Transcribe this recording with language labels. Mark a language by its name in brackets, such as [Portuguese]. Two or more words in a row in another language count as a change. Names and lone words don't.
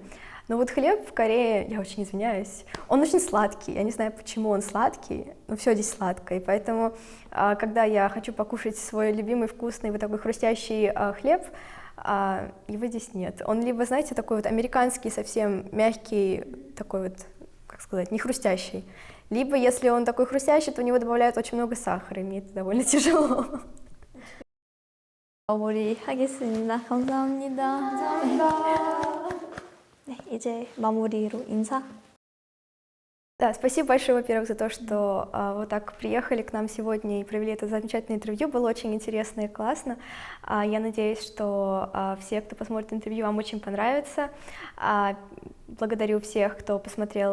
[Russian] Но вот хлеб в Корее, я очень извиняюсь, он очень сладкий, я не знаю, почему он сладкий, но все здесь сладкое, и поэтому, когда я хочу покушать свой любимый вкусный вот такой хрустящий хлеб, его здесь нет. Он либо, знаете, такой вот американский, совсем мягкий, такой вот, как сказать, не хрустящий, либо, если он такой хрустящий, то у него добавляют очень много сахара, и мне это довольно тяжело. [Korean] 마무리하겠습니다. 감사합니다. 네, 이제 마무리로 인사. [Russian] Да, спасибо большое, во-первых, за то, что вот так приехали к нам сегодня и провели это замечательное интервью. Было очень интересно и классно. Я надеюсь, что все, кто посмотрит интервью, вам очень понравится. Благодарю всех, кто посмотрел.